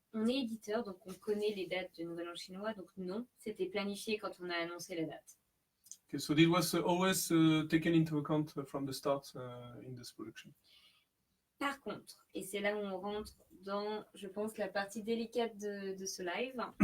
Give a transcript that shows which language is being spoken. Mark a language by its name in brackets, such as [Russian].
[French] On est éditeur, donc on connaît les dates du Nouvel An chinois, donc non, c'était planifié quand on a annoncé la date. [English] Okay, so it was always taken into account from the start in this production. [French] Par contre, et c'est là où on rentre dans, je pense, la partie délicate de ce live.